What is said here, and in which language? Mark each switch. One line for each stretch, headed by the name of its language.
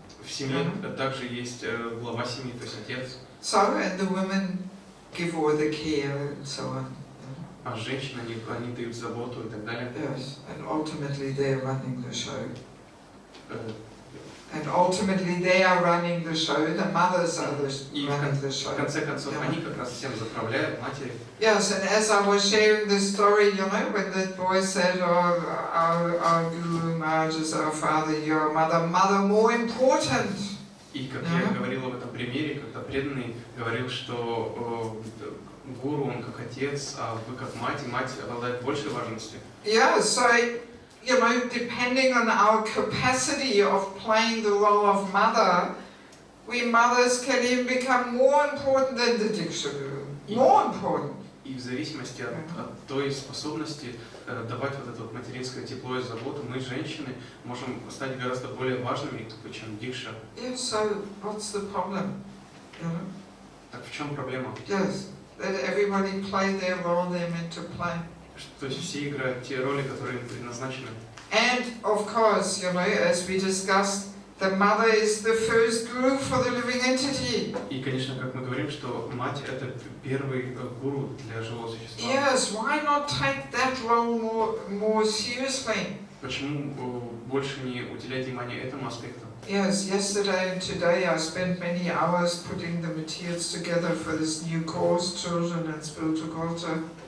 Russian: В семье также есть глава семьи, то есть отец.
English: So and the women give all the care and so on.
Russian: А женщины, они дают заботу и так далее.
English: Yes, and ultimately they are running the show. And ultimately they are running the show. The mothers are running the show.
Russian: В конце концов, они как раз всем заправляют, матери.
English: Yes, and as I was sharing the story, you know, when that boy said, "Oh, our Guru Maharaj is our father, your mother, mother more important."
Russian: И как я говорил об этом примере, когда преданный говорил, что гуру он как отец, а вы как мать, и мать обладает большей важностью.
English: Yeah, so you know, depending on our capacity of playing the role of mother, we mothers can even become more important than the Diksha Guru. More important.
Russian: И в зависимости от той способности давать вот это вот материнское тепло и заботу, мы, женщины, можем стать гораздо более важными, чем Дикша.
English: Yes, so what's the problem? You know?
Russian: Так в чем проблема?
English: Yes, that everybody play their role they're meant to play.
Russian: То есть все играют те роли, которые им предназначены.
English: And of course, you know, as we discussed, the mother is the first guru for the living entity.
Russian: И, конечно, как мы говорим, что мать – это первый гуру для живого существа.
English: Yes, why not take that role more seriously?
Russian: Почему больше не уделять внимание этому аспекту?
English: Yes, yesterday and today I spent many hours putting the materials together for this new course, Children and Spiritual Culture.